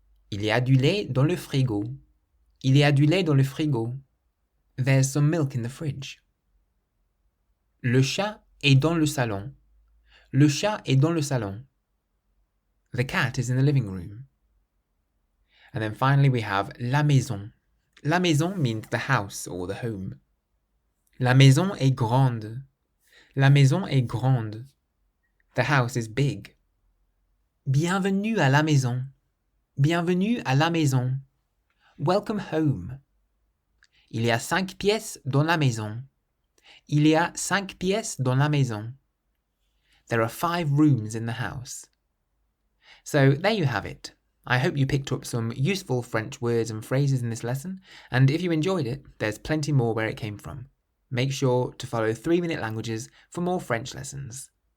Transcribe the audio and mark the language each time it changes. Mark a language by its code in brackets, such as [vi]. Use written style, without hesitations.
[fr] Il y a du lait dans le frigo. Il y a du lait dans le frigo. [en] There's some milk in the fridge. [fr] Le chat est dans le salon. Le chat est dans le salon. [en] The cat is in the living room. And then finally we have la maison. La maison means the house or the home. [fr] La maison est grande. La maison est grande. [en] The house is big. [fr] Bienvenue à la maison. Bienvenue à la maison. [en] Welcome home. [fr] Il y a 5 pièces dans la maison. Il y a 5 pièces dans la maison. [en] There are 5 rooms in the house. So there you have it. I hope you picked up some useful French words and phrases in this lesson, and if you enjoyed it, there's plenty more where it came from. Make sure to follow 3-Minute Languages for more French lessons.